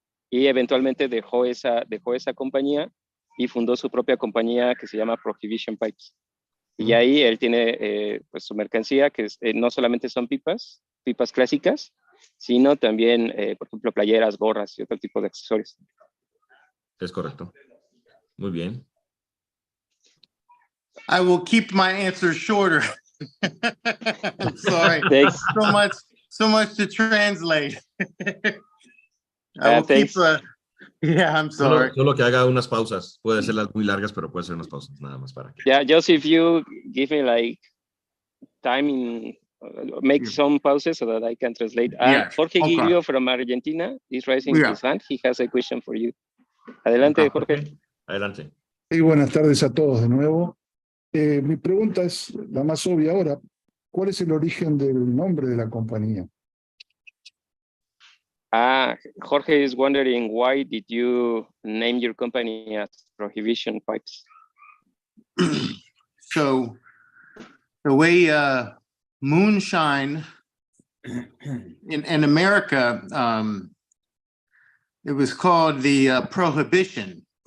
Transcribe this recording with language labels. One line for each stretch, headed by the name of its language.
Spanish: Y eventualmente dejó esa compañía y fundó su propia compañía que se llama Prohibition Pipes. Y ahí él tiene pues su mercancía, que no solamente son pipas clásicas, sino también, por ejemplo, playeras, gorras y otro tipo de accesorios. Es correcto. Muy bien.
English: I will keep my answer shorter. Sorry. Thanks. So much to translate. I will keep yeah, I'm sorry.
Spanish: Solo que haga unas pausas. Puede ser muy largas, pero puede ser unas pausas nada más para que...
English: Yeah, just if you give me like time make some pauses so that I can translate. Yes. Jorge Okay. Guillo from Argentina is raising his hand. He has a question for you.
Spanish: Adelante, Jorge. Adelante. Y buenas tardes a todos de nuevo. Mi pregunta es la más obvia ahora. ¿Cuál es el origen del nombre de la compañía?
English: Jorge is wondering, why did you name your company as Prohibition Pipes? So the way moonshine in America, it was called the Prohibition.